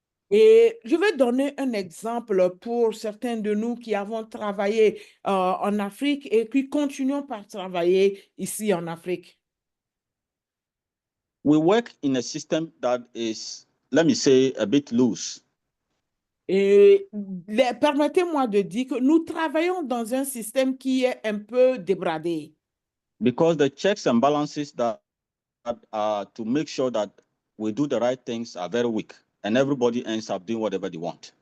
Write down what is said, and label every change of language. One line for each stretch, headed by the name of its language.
French: Et je vais donner un exemple pour certains de nous qui avons travaillé en Afrique et qui continuons par travailler ici en Afrique.
English: We work in a system that is, let me say, a bit loose.
French: Et permettez-moi de dire que nous travaillons dans un système qui est un peu débradé.
English: Because the checks and balances that are to make sure that we do the right things are very weak, and everybody ends up doing whatever they want.